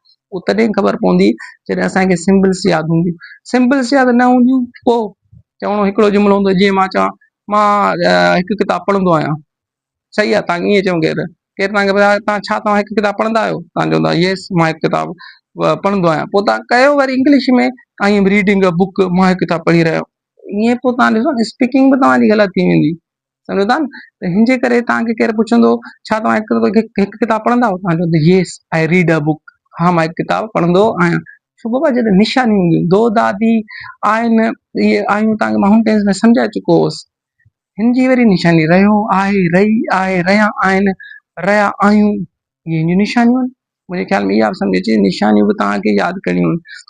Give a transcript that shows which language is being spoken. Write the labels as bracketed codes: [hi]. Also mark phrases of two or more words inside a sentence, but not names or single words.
[sd] उहो तॾहिं ख़बर पवंदी जॾहिं असांखे सिंबल्स यादि हूंदियूं। सिंबल्स यादि न हूंदियूं, पोइ चवणो हिकिड़ो जुमिलो हूंदो, जीअं मां चवां मां हिकु किताबु पढ़ंदो आहियां। सही आहे, तव्हां ईअं चओ केरु तव्हांखे ॿुधायो तव्हां हिकु किताबु पढ़ंदा आहियो, तव्हां चवंदा येस मां हिकु किताबु पढ़ंदो आहियां। पोइ तव्हां कयो वरी इंग्लिश में, [en] I am reading a book, [sd] मां हिकु किताबु पढ़ी रहियो। ईअं पोइ तव्हां ॾिसो स्पीकिंग बि तव्हांजी ग़लति थी वेंदी, सम्झो था न। त हिन जे करे तव्हांखे केरु पुछंदो छा तव्हां हिकु किताबु पढ़ंदा आहियो, तव्हां चवंदो [en] yes I read a book, [sd] हा मां हिकु किताबु पढ़ंदो आहियां। छो बाबा, जॾहिं निशानी हूंदियूं, दो दादी आहिनि, इहे आहियूं, तव्हांखे मां हुन टेंस में सम्झाए चुको हुउसि। हिन जी वरी निशानी रहियो आहे, रही आहे, रहिया आहिनि, रहिया आहियूं, इहे हिन निशानियूं आहिनि। मुंहिंजे ख़्याल में इहा बि सम्झ अचे, निशानियूं बि तव्हांखे यादि करणियूं आहिनि।